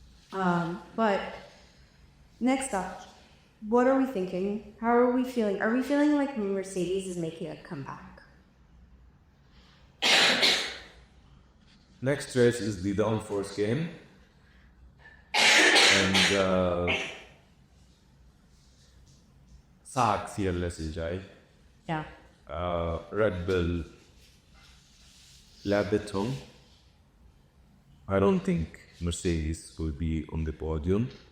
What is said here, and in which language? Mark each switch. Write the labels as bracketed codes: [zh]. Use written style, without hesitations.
[en] But next up, what are we thinking? How are we feeling? Are we feeling like Mercedes is making a comeback? Next race is the downforce game. [ar] And صعب كثير الريس الجاي. [en] Yeah. [ar] Red Bull لعبتهم. [en] I don't think Mercedes will be on the podium.